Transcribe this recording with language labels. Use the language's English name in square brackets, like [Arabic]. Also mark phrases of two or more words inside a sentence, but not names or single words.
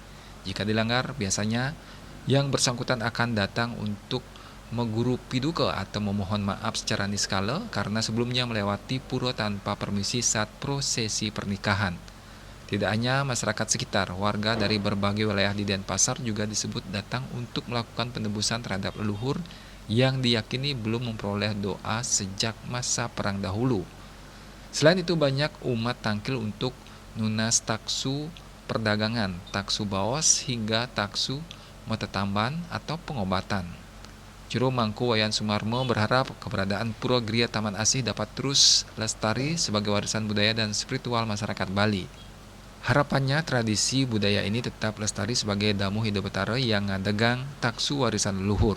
[Indonesian] Jika dilanggar, biasanya yang bersangkutan akan datang untuk meguru piduka atau memohon maaf secara niskala karena sebelumnya melewati pura tanpa permisi saat prosesi pernikahan. Tidak hanya masyarakat sekitar, warga dari berbagai wilayah di Denpasar juga disebut datang untuk melakukan penebusan terhadap leluhur yang diyakini belum memperoleh doa sejak masa perang dahulu. Selain itu banyak umat tangkil untuk nunas taksu perdagangan, taksu bawas hingga taksu metetamban atau pengobatan. Juru Mangku Wayan Sumarmo berharap keberadaan Pura Gria Taman Asih dapat terus lestari sebagai warisan budaya dan spiritual masyarakat Bali. Harapannya tradisi budaya ini tetap lestari sebagai damu hidup betara yang ngadegang taksu warisan leluhur.